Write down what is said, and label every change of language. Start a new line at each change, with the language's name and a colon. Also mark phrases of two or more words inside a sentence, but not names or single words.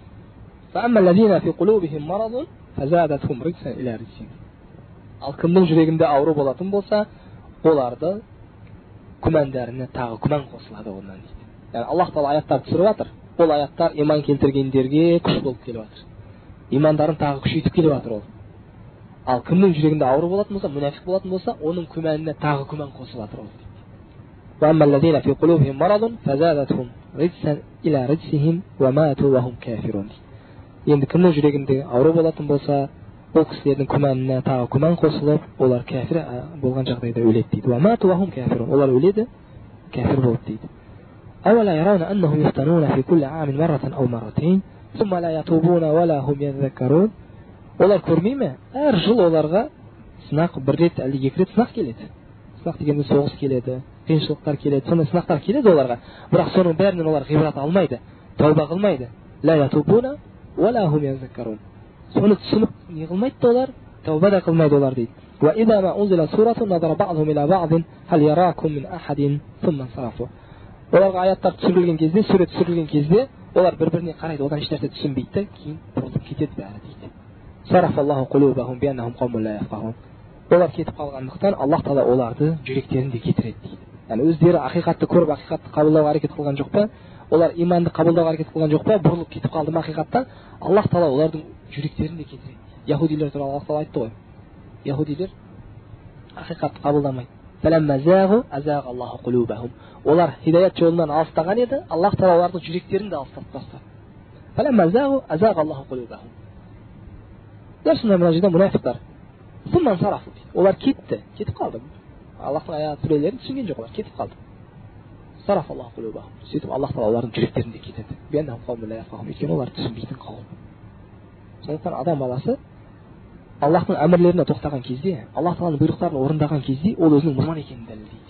Kazakh: Ал кімнің жүрегінде ауру болатын болса, оларды күмәндарына тағы күмән қосылады онан дейді. Яғни Аллах тағала аяттар түсіріп жатыр. Ол аяттар иман келтіргендерге күш болып келіп жатыр. Имандарын тағы күшейтіп келіп жатыр ол. Ал кімнің жүрегінде ауру болатын болса, мұнафиқ болатын болса, оның күмәніне тағы күмән қосылып жатыр ол.
Arabic: وأما الذين في قلوبهم مرض فزادتهم رجسا إلى رجسهم وماتوا وهم كافرون.
Kazakh: Енді кімнің жүрегінде ауру болатын болса, ол кісілердің күмәніне тағы күмән қосылып, олар кәфір болған жағдайда өледі дейді.
Arabic: وماتوا وهم كافرون.
Kazakh: Олар өледі, кәфір болып дейді.
Arabic: أولا يرون أنهم يفتنون في كل عام مرة أو مرتين ثم لا يتوبون ولا هم يذكرون.
Kazakh: Олар көрмей ме? Әр жыл оларға сынақ бір рет, әлде екі рет сынақ келеді. Сынақ дегенде соғыс келеді, қиыншылықтар келеді, сондай сынақтар келеді оларға. Бірақ соның бәрінен олар ғибрат алмайды, тәуба қылмайды.
Arabic: لا يتوبون ولا هم يذكرون.
Kazakh: Соны түсініп не қылмайды олар, тәуба да қылмайды олар дейді.
Arabic: وإذا ما أنزلت سورة نظر بعضهم إلى بعض هل يراكم من أحد ثم انصرفوا.
Kazakh: Оларға аяттар түсірілген кезде, сүре түсірілген кезде, олар бір-біріне қарайды, одан ешнәрсе түсінбейді, кейін бұрылып кетеді бәрі дейді.
Arabic: صرف الله قلوبهم بأنهم قوم لا يفقهون.
Kazakh: Олар кетіп қалғандықтан Аллах тағала оларды жүректерін де кетіреді дейді. Яғни өздері ақиқатты көріп, ақиқатты қабылдауға әрекет қылған жоқ па, олар иманды қабылдауға әрекет қылған жоқ па, бұрылып кетіп қалды ма ақиқаттан, Аллах тағала олардың жүректерін де кетіреді. Яһудилер туралы Аллах тағала айтты ғой. Яһудилер ақиқатты қабылдамайды.
Arabic: فَلَمَّا زَاغُوا أَزَاغَ اللَّهُ قُلُوبَهُم.
Kazakh: Олар хидаят жолынан алыстаған еді, Аллах тағала олардың жүректерін де алыстатып тастады.
Arabic: فَلَمَّا زَاغُوا أَزَاغَ اللَّهُ قُلُوبَهُم.
Kazakh: Дәрсінде мына жерде мұнафиқтар
Arabic: ثم انصرفوا.
Kazakh: Олар кетіп қалды. Аллахтың аят сүрелерін түсінген жоқ, олар кетіп қалды.
Arabic: صرف الله قلوبهم.
Kazakh: Сөйтіп Аллах тағала олардың жүректерінде кетеді.
Arabic: بأنهم قوم لا يفقهون.
Kazakh: Өйткені олар түсінбейтін қауым. Сондықтан адам баласы Аллахтың әмірлеріне тоқтаған кезде, Аллах тағаланың бұйрықтарын орындаған кезде, ол өзінің мұсылман екенін дәлелдейді.